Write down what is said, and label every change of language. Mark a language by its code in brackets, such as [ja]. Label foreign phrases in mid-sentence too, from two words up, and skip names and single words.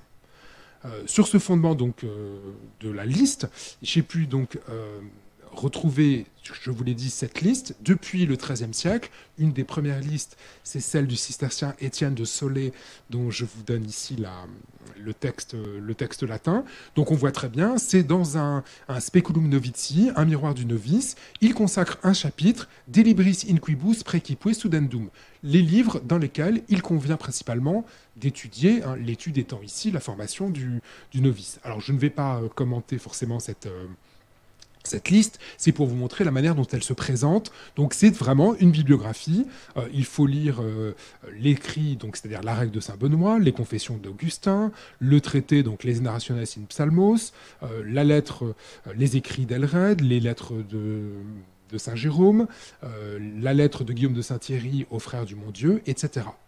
[fr] Sur ce fondement donc de la liste, j'ai pu donc retrouver, je vous l'ai dit, cette liste depuis le XIIIe siècle. Une des premières listes, c'est celle du cistercien Étienne de Solé, dont je vous donne ici le texte latin. Donc on voit très bien, c'est dans un Speculum Novitii, un miroir du novice. Il consacre un chapitre, [la] De libris inquibus praecipuo studendum, [fr] les livres dans lesquels il convient principalement d'étudier, hein, l'étude étant ici la formation du novice. Alors je ne vais pas commenter forcément cette liste, c'est pour vous montrer la manière dont elle se présente. Donc c'est vraiment une bibliographie. Il faut lire l'écrit, donc c'est-à-dire la règle de Saint Benoît, les confessions d'Augustin, le traité, donc les Narrationes in Psalmos, la lettre, les écrits d'Elred, les lettres de Saint Jérôme, la lettre de Guillaume de Saint-Thierry aux frères du Mon-Dieu, etc.